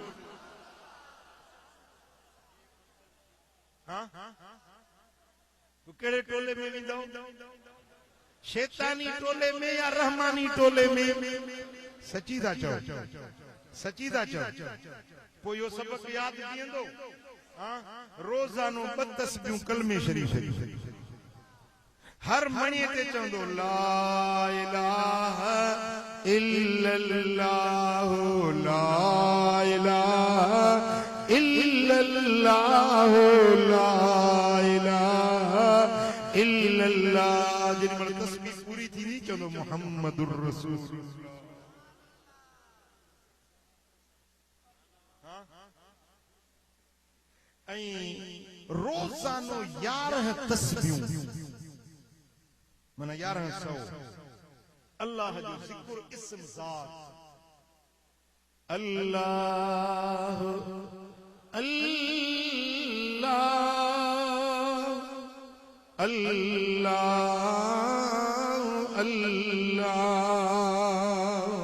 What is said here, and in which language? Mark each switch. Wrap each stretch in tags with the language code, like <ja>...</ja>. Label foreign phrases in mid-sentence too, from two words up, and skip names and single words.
<sd>हां तू कहिड़े टोले में वेंदो शैतानी टोले में या रहमानी टोले में सची था चओ सची था चओ पोइ इहो सबक यादि बीहंदो रोज़ानो 2 तस्बीहूं कलमे शरीफ़ हर मणीअ ते चवंदो</sd> <ar>لا إله إلا الله لا إله إلا الله لا إله إلا الله</ar> <sd>जेॾीमहिल तस्बीह पूरी थींदी चवंदो</sd> <ar>محمد رسول الله.</ar> <sd>रोज़ानो 11 तस्बीहूं माना 1100 अल्लाह जो ज़िक्र इस्म ज़ात अल्लाह अल्लाह अल्लाह अल्लाह</sd>